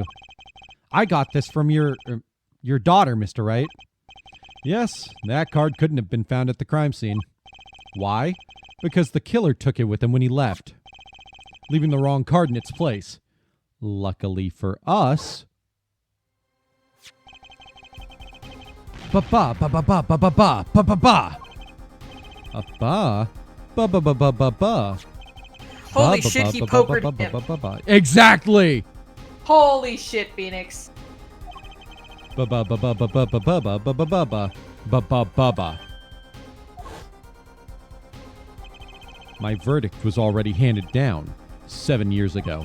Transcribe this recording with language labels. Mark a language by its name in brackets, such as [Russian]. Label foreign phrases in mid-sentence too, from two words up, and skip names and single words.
[English] I got this from your daughter, Mr. Wright. Yes, that card couldn't have been found at the crime scene. Why? Because the killer took it with him when he left, leaving the wrong card in its place. Luckily for us... Ba-ba, ba-ba-ba, ba-ba-ba, ba-ba-ba. A-ba, ba-ba-ba-ba-ba-ba. Holy shit, he pokered him. Exactly! Holy shit, Phoenix. Ba-ba-ba-ba-ba-ba-ba-ba-ba-ba-ba-ba-ba. My verdict was already handed down 7 years ago.